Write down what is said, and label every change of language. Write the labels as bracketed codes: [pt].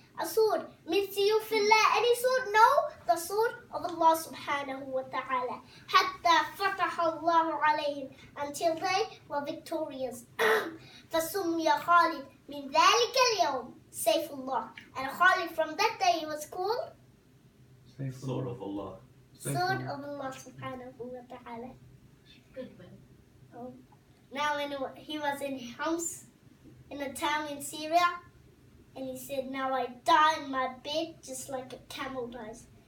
[en] A sword, [ar] min siyufillah, [en] any sword? No, the sword of Allah subhanahu wa ta'ala. [ar] حتى فتح الله عليهم, [en] until they were victorious. [ar] فسمي خالد من ذلك اليوم سيف الله. [en] And Khalid, from that day, he was called Sword of Allah. Sword of Allah subhanahu wa ta'ala. Now when he was in Homs, in a town in Syria, and he said, now I die in my bed just like a camel dies.